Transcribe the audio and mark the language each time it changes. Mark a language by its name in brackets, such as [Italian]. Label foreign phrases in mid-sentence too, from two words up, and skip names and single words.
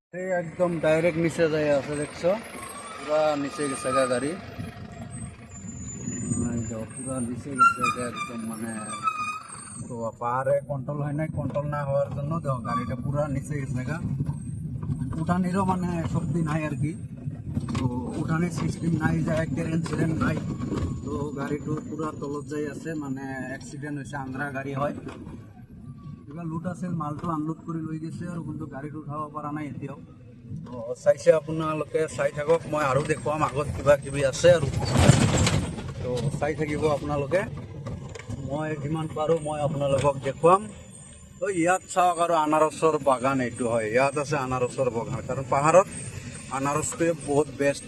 [Bangla] এই একদম ডাইরেক্ট নিচে যাই আছে দেখছো, পুরা নিচে গেছে গাড়ি, পুরা নিচে গেছে একদম, মানে তো পাহাড়ে কন্ট্রোল হয় নাই, কন্ট্রোল না হওয়ার জন্য দেখো গাড়িটা পুরা নিচে গেছে গা। উঠানেরও মানে শক্তি নাই আর কি, তো উঠানের সিস্টেম নাই, যে একটা ইনসিডেন্ট নাই, তো গাড়িটো পুরা তলত যাই আছে, মানে অ্যাক্সিডেন্ট হয়েছে, আন্ধ্রা গাড়ি হয়। [Assamese] এবার লুট আছে, মালটো আনলোড করে লৈ গৈছে আৰু, কিন্তু গাড়ীটো উঠাব পৰা নাই এতিয়াও। তো চাইছে আপোনালোকে, চাই থাকক, মই আৰু দেখুৱাম আগত কিবা কিবি আছে আৰু, তো চাই থাকিব আপোনালোকে, মই যিমান পাৰোঁ মই আপোনালোকক দেখুৱাম। তো ইয়াত চাওক, আৰু আনাৰসৰ বাগান এইটো হয়, ইয়াত আছে আনাৰসৰ বাগান, কাৰণ পাহাৰত আনাৰসটোৱে বহুত বেষ্ট।